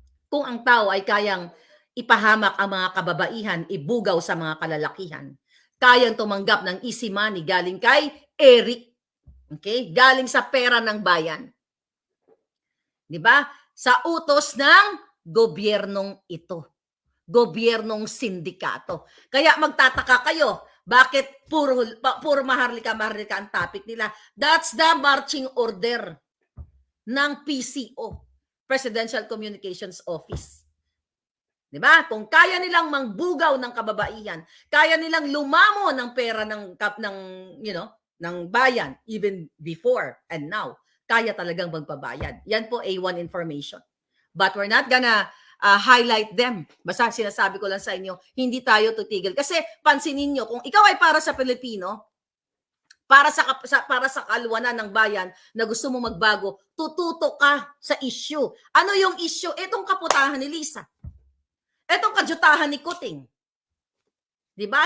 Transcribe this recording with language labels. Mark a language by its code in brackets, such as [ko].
[tl] Kung ang tao ay kayang ipahamak ang mga kababaihan, ibugaw sa mga kalalakihan, kayang tumanggap ng easy money galing kay Eric. Okay? Galing sa pera ng bayan. 'Di ba? Sa utos ng gobyernong ito. Gobyernong sindikato. Kaya magtataka kayo, bakit puro maharlika ang topic nila? [en] That's the marching order ng PCO, Presidential Communications Office. [tl] Diba? Kung kaya nilang mangbugaw ng kababaihan, kaya nilang lumamo ng pera ng bayan [en] even before and now, [tl] kaya talagang magpabayad. Yan po A1 information. [en] But we're not gonna highlight them. [tl] Basta sinasabi ko lang sa inyo, hindi tayo tutigil. Kasi pansinin niyo, kung ikaw ay para sa Pilipino, para sa kalwanan ng bayan na gusto mo magbago, tututo ka sa issue. Ano yung issue? Itong kaputahan ni Lisa. Itong kadyutahan ni Kuting. 'Di ba?